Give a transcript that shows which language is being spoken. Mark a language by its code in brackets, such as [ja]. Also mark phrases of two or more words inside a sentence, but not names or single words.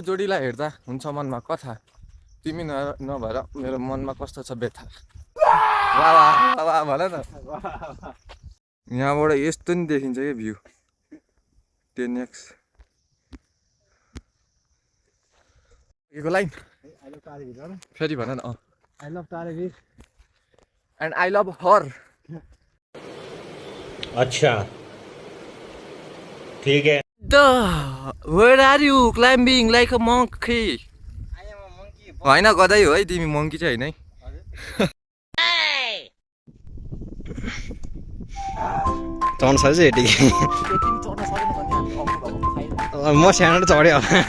[ne] जोडीलाई हेर्दा हुन्छ मनमा कथा तिमी नभएर मेरो मनमा कस्तो छ व्यथा वाह वाह वाह भन न यहाँबाट यस्तो नि देखिन्छ क्या भ्यू 10x लाइन फेरि भन न [en] I love Tarebhir and I love her [hi] अच्छा ठीक है [en] where are you climbing like a monkey [ne] होइन गदै हो है तिमी मङ्की चाहिँ होइन है चढ्नु सक्छ यतिकै म सानो चढ्यो